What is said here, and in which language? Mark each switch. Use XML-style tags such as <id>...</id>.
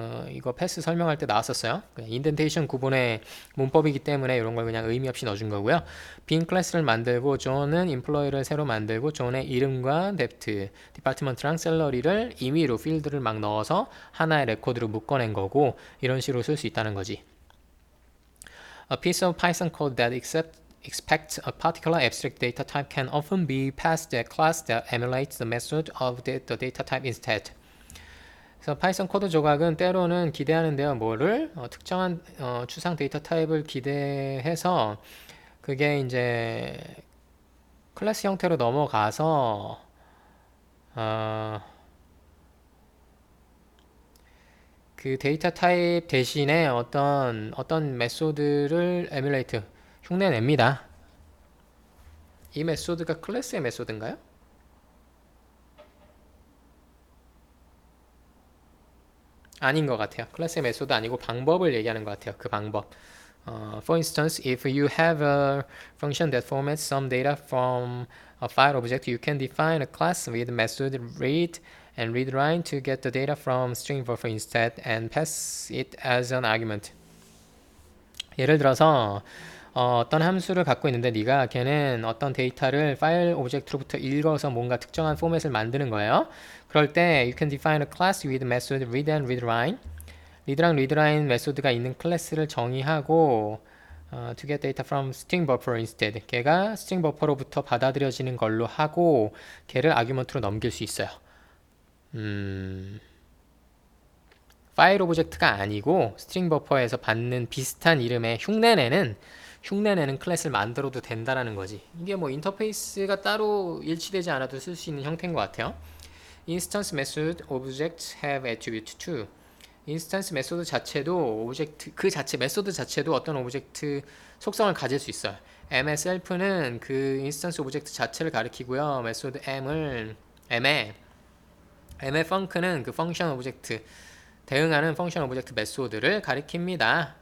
<ko>이거 패스 설명할 때 나왔었어요. 인덴테이션 구분의 문법이기 때문에 이런 걸 그냥 의미 없이 넣어준 거고요. 빈 클래스를 만들고 존은 employee를 새로 만들고 존의 이름과 depth, 디파트먼트랑 셀러리를 임의로 필드를 막 넣어서 하나의 레코드로 묶어낸 거고 이런 식으로 쓸 수 있다는 거지.</ko> <en>A piece of Python code that expects a particular abstract data type can often be passed a class that emulates the method of the data type instead.</en> <ko>그래서 파이썬 코드 조각은 때로는 기대하는데요. 뭐를? 특정한 추상 데이터 타입을 기대해서 그게 이제 클래스 형태로 넘어가서 그 데이터 타입 대신에 어떤 메소드를 에뮬레이트 흉내냅니다. 이 메소드가 클래스의 메소드인가요? 아닌 것 같아요. 클래스의 메소드 아니고 방법을 얘기하는 것 같아요. 그 방법.</ko> <en>For instance, if you have a function that formats some data from a file object, you can define a class with method read and readLine to get the data from string buffer instead and pass it as an argument.</en> <ko>예를 들어서 어떤 함수를 갖고 있는데 네가 걔는 어떤 데이터를 파일 오브젝트로부터 읽어서 뭔가 특정한 포맷을 만드는 거예요. 그럴 때</ko> <en>you can define a class with method read and readLine.</en> <ko>read랑 readLine 메소드가 있는 클래스를 정의하고</ko> <en>to get data from string buffer instead.</en> <ko>걔가 string buffer로부터 받아들여지는 걸로 하고 걔를 아규먼트로 넘길 수 있어요. 파일 오브젝트가 아니고 스트링 버퍼에서 받는 비슷한 이름의 흉내내는 클래스를 만들어도 된다라는 거지. 이게 뭐 인터페이스가 따로 일치되지 않아도 쓸 수 있는 형태인 것 같아요.</ko> <en>Instance method objects have attribute too.</en> <ko>인스턴스 메소드 자체도 오브젝트 그 자체 메소드 자체도 어떤 오브젝트 속성을 가질 수 있어요. mself는 그 인스턴스 오브젝트 자체를 가리키고요. 메소드 m의 func는 그 펑션 오브젝트 대응하는 펑션 오브젝트 메소드를 가리킵니다.</ko>